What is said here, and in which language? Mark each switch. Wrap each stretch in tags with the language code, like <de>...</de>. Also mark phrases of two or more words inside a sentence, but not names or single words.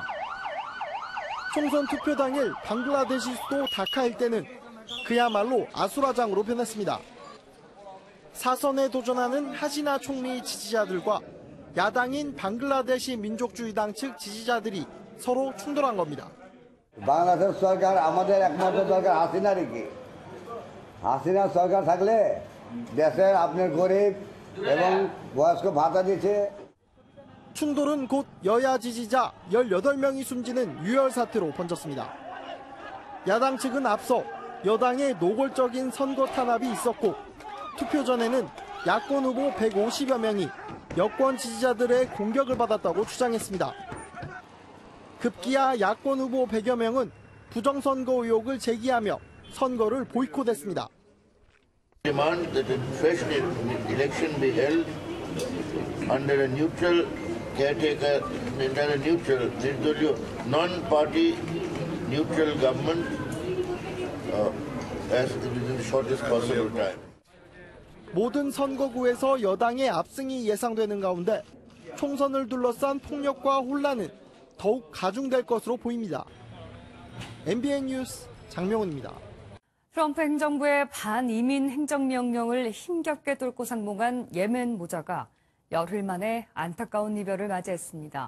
<ko>총선 투표 당일 방글라데시 수도 다카 일대는 그야말로 아수라장으로 변했습니다. 사선에 도전하는 하시나 총리 지지자들과 야당인 방글라데시 민족주의당 측 지지자들이 서로 충돌한 겁니다.</ko> <bn>বাংলাদেশ সরকার আমাদের একমাত্র দরকার হাসিনারই কি হাসিনা সরকার থাকলে দেশের আপনার গরিব এবং বয়স্ক ভাতা দিচ্ছে.</bn> <ko>충돌은 곧 여야 지지자 18명이 숨지는 유혈 사태로 번졌습니다. 야당 측은 앞서 여당의 노골적인 선거 탄압이 있었고 투표 전에는 야권 후보 150여 명이 여권 지지자들의 공격을 받았다고 주장했습니다. 급기야 야권 후보 100여 명은 부정선거 의혹을 제기하며 선거를 보이콧했습니다.</ko> <en>Demand that a fresh election be held under a neutral caretaker, under a neutral, non-party neutral government as within the shortest possible time.</en> <ko>모든 선거구에서 여당의 압승이 예상되는 가운데 총선을 둘러싼 폭력과 혼란은 더욱 가중될 것으로 보입니다. MBN 뉴스 장명훈입니다. 트럼프 행정부의 반이민 행정명령을 힘겹게 뚫고 상봉한 예멘 모자가 열흘 만에 안타까운 이별을 맞이했습니다.</ko>